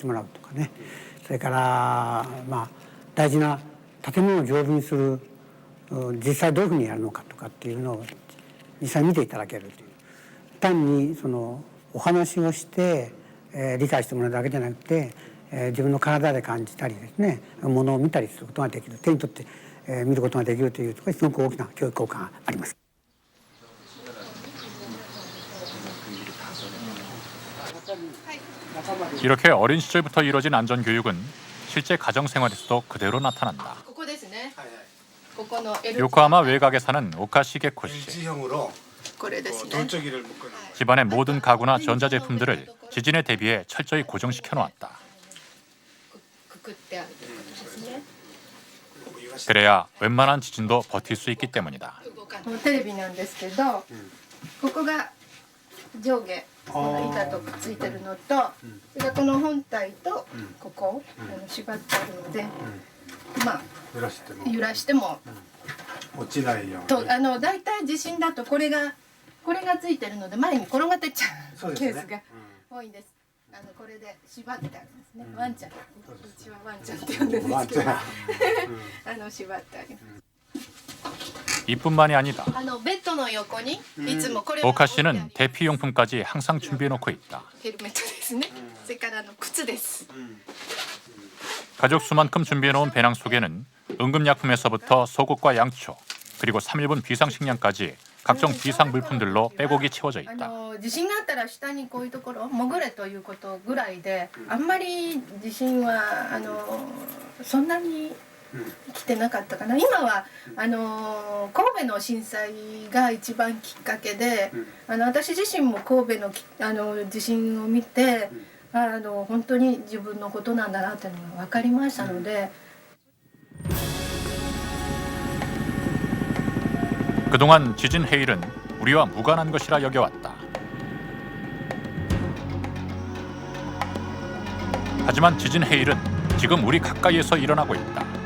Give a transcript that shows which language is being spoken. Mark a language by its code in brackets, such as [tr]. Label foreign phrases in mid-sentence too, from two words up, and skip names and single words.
[ja] もらうとかね、それから大事な建物を丈夫にする実際どういうふうにやるのかとかっていうのを実際見ていただけるという、単にお話をして理解してもらうだけじゃなくて自分の体で感じたりですね、ものを見たりすることができる、手に取って見ることができるというところにすごく大きな教育効果があります。 [ko] 이렇게 어린 시절부터 이뤄진 안전교육은 실제 가정생활에서도 그대로 나타난다. 요코하마 외곽에 사는 오카시게코 씨. 집안의 모든 가구나 전자제품들을 지진에 대비해 철저히 고정시켜 놓았다. 그래야 웬만한 지진도 버틸 수 있기 때문이다. [ja] テレビなんですけど、ここが上下この板とくっついてるのと、それからこの本体とここ縛ってあるので、まあ揺らしても落ちないように。とだいたい地震だとこれがついてるので前に転がってっちゃうケースが多いんです。これで縛ってあるんですね。ワンちゃん、うちはワンちゃんって呼んでるんですけど、縛ってあります。 [ko] 이뿐만이 아니다. [ja] ベッドの横にいつもこれ [ko] 오카 씨는 대피용품까지 항상 준비해놓고 있다. [ja] ヘルメットですね。それから靴です。 [ko] 가족 수만큼 준비해놓은 배낭 속에는 응급약품에서부터 속옷과 양초, 그리고 3일분 비상식량까지 각종 비상 물품들로 빼곡이 채워져 있다. [ja] 地震があったら下にこういうところ潜れということぐらいで、あんまり地震はそんなに来てなかったかな。今は神戸の震災が一番きっかけで、私自身も神戸の地震を見て、本当に自分のことなんだなっていうのが分かりましたので。 [ko] 그동안 지진 해일은 우리와 무관한 것이라 여겨왔다. 하지만 지진 해일은 지금 우리 가까이에서 일어나고 있다.